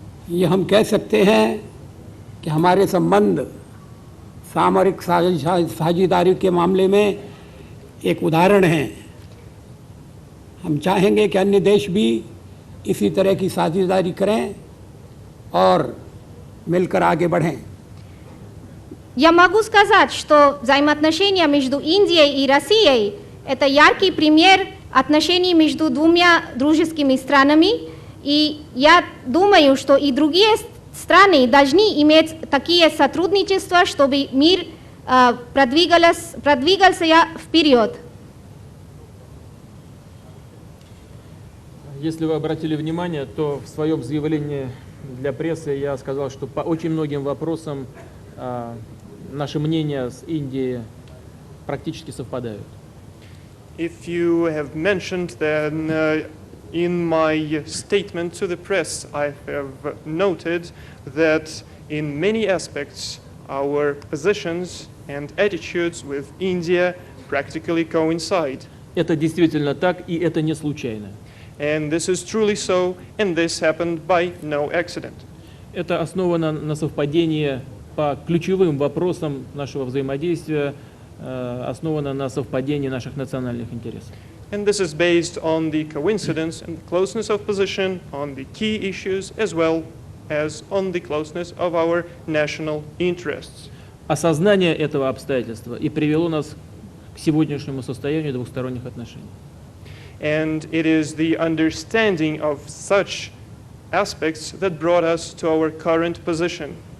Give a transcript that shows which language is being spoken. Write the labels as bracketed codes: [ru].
[hi] ये हम कह सकते हैं कि हमारे संबंध सामरिक साझेदारी के मामले में एक उदाहरण है। हम चाहेंगे कि अन्य देश भी इसी तरह की साझेदारी करें और मिलकर आगे बढ़ें। [ru] Я могу сказать, что взаимоотношения между Индией и Россией – это яркий пример отношений между 2 дружескими странами, и я думаю, что и другие страны должны иметь такие сотрудничества, чтобы мир продвигался вперед. Если вы обратили внимание, то в своем заявлении для прессы я сказал, что по очень многим вопросам наши мнения с Индией практически совпадают. [en] If you have mentioned, then in my statement to the press, I have noted that in many aspects our positions and attitudes with India practically coincide. [ru] Это действительно так, и это не случайно. [en] And this is truly so, and this happened by no accident. [ru] Это основано на совпадении по ключевым вопросам нашего взаимодействия, основано на совпадении наших национальных интересов. [en] And this is based on the coincidence and closeness of position on the key issues as well as on the closeness of our national interests. [ru] Осознание этого обстоятельства и привело нас к сегодняшнему состоянию двусторонних отношений. [en] And it is the understanding of such aspects that brought us to our current position.